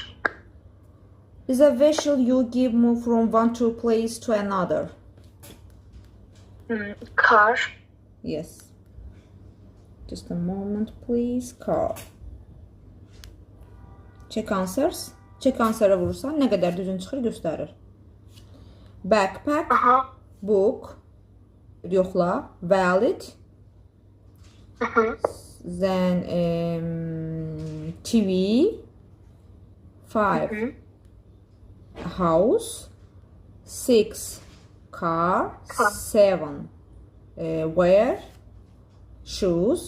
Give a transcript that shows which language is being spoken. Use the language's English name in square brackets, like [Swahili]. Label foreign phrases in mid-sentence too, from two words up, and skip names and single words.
[English] Is a vehicle you give move from one to place to another. Car. Yes. Just a moment, please. Car. Check answers. Check answer'a [Azerbaijani] vurursan nə qədər düzün çıxır göstərir. [English] Backpack. Book. [Azerbaijani] Yoxla. [English] Valid. Then TV. 5. House. 6. Car. 7. Wear. Shoes.